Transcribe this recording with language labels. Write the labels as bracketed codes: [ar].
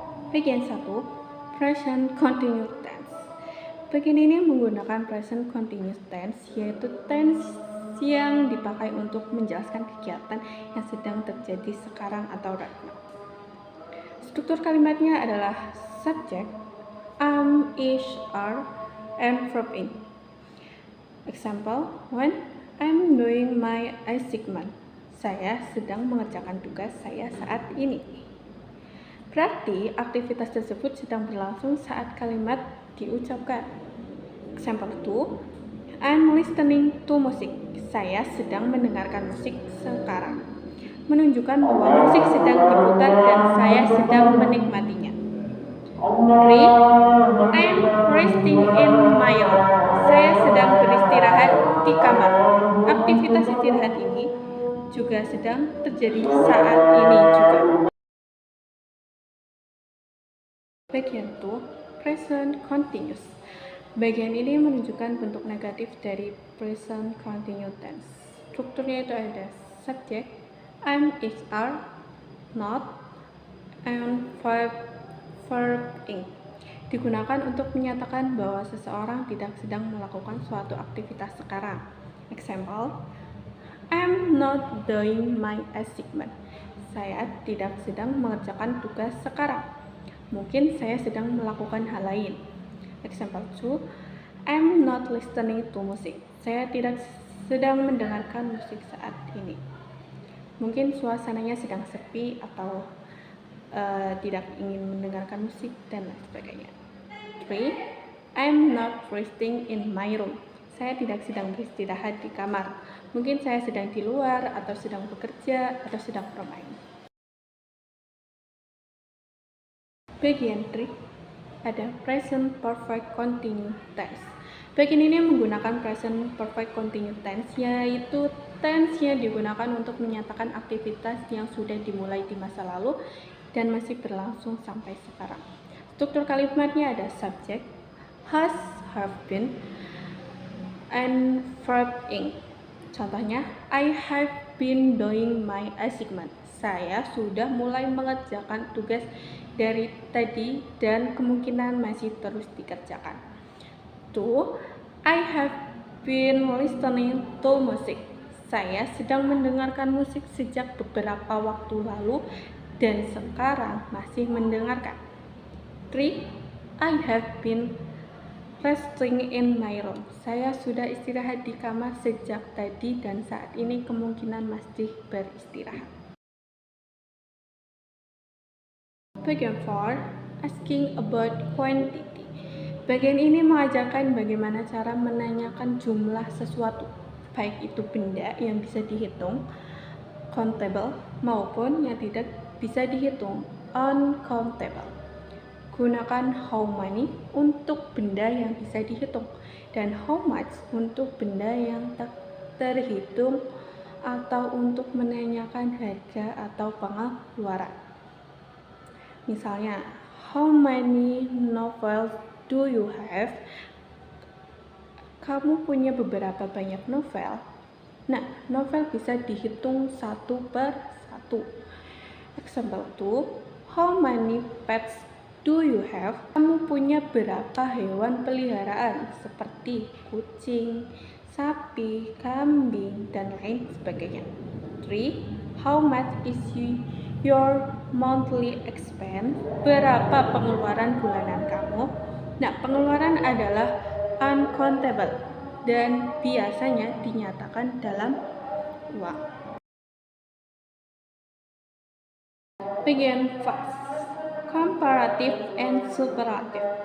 [id] Bagian 1, present continuous tense. Bagian ini menggunakan present continuous tense, yaitu tense yang dipakai untuk menjelaskan kegiatan yang sedang terjadi sekarang atau [en] right now. [id] Struktur kalimatnya adalah subject, am, is, are, and verb in. [en] Example, when I'm doing my assignment. [id] Saya sedang mengerjakan tugas saya saat ini. Berarti aktivitas tersebut sedang berlangsung saat kalimat diucapkan. [en] Example 2, I'm listening to music. [id] Saya sedang mendengarkan musik sekarang. Menunjukkan bahwa musik sedang diputar dan saya sedang menikmatinya. [en] 3, I'm resting in my room. [id] Saya sedang beristirahat di kamar. Aktivitas istirahat ini juga sedang terjadi saat ini juga. Bagian 2, present continuous. Bagian ini menunjukkan bentuk negatif dari present continuous tense. Strukturnya itu ada subject, am, is, are, not, and verb in. Digunakan untuk menyatakan bahwa seseorang tidak sedang melakukan suatu aktivitas sekarang. [en] Example, I'm not doing my assignment. [id] Saya tidak sedang mengerjakan tugas sekarang. Mungkin saya sedang melakukan hal lain. [en] Example 2, I'm not listening to music. [id] Saya tidak sedang mendengarkan musik saat ini. Mungkin suasananya sedang sepi atau tidak ingin mendengarkan musik dan lain sebagainya. [en] 3, I'm not resting in my room. [id] Saya tidak sedang beristirahat di kamar. Mungkin saya sedang di luar atau sedang bekerja atau sedang bermain. Bagian 3 ada present perfect continuous tense. Bagian ini menggunakan present perfect continuous tense, yaitu tense yang digunakan untuk menyatakan aktivitas yang sudah dimulai di masa lalu dan masih berlangsung sampai sekarang. Struktur kalimatnya ada subject, has, have been, and verb in. Contohnya, [en] I have been doing my assignment. [id] Saya sudah mulai mengerjakan tugas dari tadi dan kemungkinan masih terus dikerjakan. [en] 2, I have been listening to music. [id] Saya sedang mendengarkan musik sejak beberapa waktu lalu dan sekarang masih mendengarkan. [en] 3, I have been resting in my room. [id] Saya sudah istirahat di kamar sejak tadi dan saat ini kemungkinan masih beristirahat. Bagian 4, [en] asking about quantity. [id] Bagian ini mengajarkan bagaimana cara menanyakan jumlah sesuatu, baik itu benda yang bisa dihitung, countable, maupun yang tidak bisa dihitung, uncountable. Gunakan how many untuk benda yang bisa dihitung dan how much untuk benda yang tak terhitung atau untuk menanyakan harga atau pengeluaran. Misalnya, [en] how many novels do you have? [id] Kamu punya beberapa banyak novel. Nah, novel bisa dihitung satu per satu. [en] Example 2, how many pets do you have? [id] Kamu punya berapa hewan peliharaan seperti kucing, sapi, kambing, dan lain sebagainya. [en] 3, how much is your monthly expense? [id] Berapa pengeluaran bulanan kamu? Nah, pengeluaran adalah uncountable dan biasanya dinyatakan dalam uang. Bagian 5, comparative and superlative.